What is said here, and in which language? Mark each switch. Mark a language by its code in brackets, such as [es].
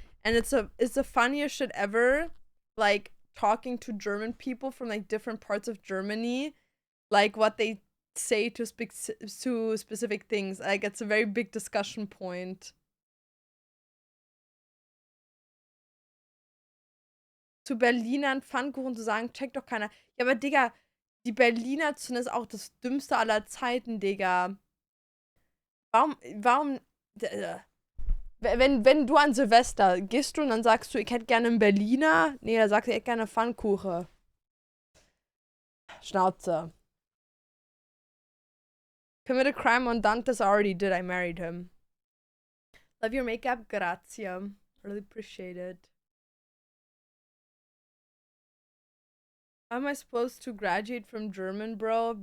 [en] And it's the funniest shit ever, like talking to German people from like different parts of Germany, like what they say to specific things. Like it's a very big discussion point. [de] Zu Berlinern Pfannkuchen zu sagen, checkt doch keiner. Ja, aber Digga, die Berliner Zunge ist auch das dümmste aller Zeiten, Digga. Warum Wenn du an Silvester gehst du und dann sagst du, ich hätte gerne einen Berliner. Nee, da sagst du, ich hätte gerne Pfannkuchen. Schnauze. [en] Committed crime on Dante's already did. I married him. Love your makeup. Grazie. Really appreciate it. How am I supposed to graduate from German, bro?